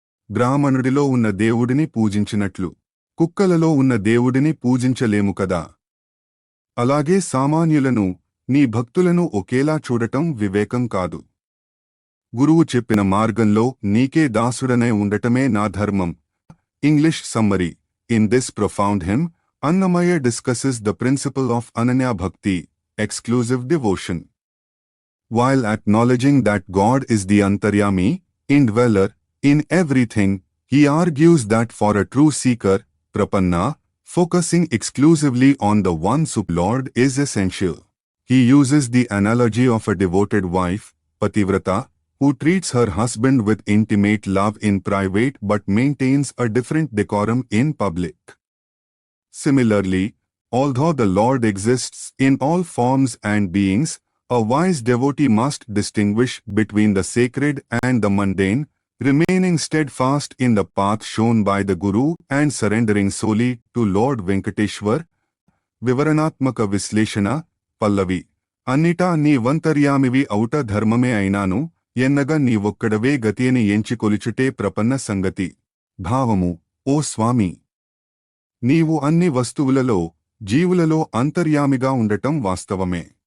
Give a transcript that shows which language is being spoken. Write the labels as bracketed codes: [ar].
[te] బ్రాహ్మణుడిలో ఉన్న దేవుడిని పూజించినట్లు కుక్కలలో ఉన్న దేవుడిని పూజించలేము కదా. అలాగే సామాన్యులను, నీ భక్తులను ఒకేలా చూడటం వివేకం కాదు. గురువు చెప్పిన మార్గంలో నీకే దాసుడనై ఉండటమే నా ధర్మం. [en] English summary. In this profound hymn, Annamaya discusses the principle of Ananya Bhakti, exclusive devotion. While acknowledging that God is the Antaryami, indweller, in everything, he argues that for a true seeker, Prapanna, focusing exclusively on the one Supreme Lord is essential. He uses the analogy of a devoted wife, Pativrata, who treats her husband with intimate love in private but maintains a different decorum in public. Similarly, although the Lord exists in all forms and beings, a wise devotee must distinguish between the sacred and the mundane, remaining steadfast in the path shown by the Guru and surrendering solely to Lord Venkateshwar. [te] వివరణాత్మక విశ్లేషణ. పల్లవి. అన్నిటా నీ వంతర్యామివి ఔట ధర్మమే అయినాను, ఎన్నగా నీవొక్కడవే గతిని ఎంచి కొలిచుటే ప్రపన్న సంగతి. భావము. ఓ స్వామి, నీవు అన్ని వస్తువులలో, జీవులలో అంతర్యామిగా ఉండటం వాస్తవమే.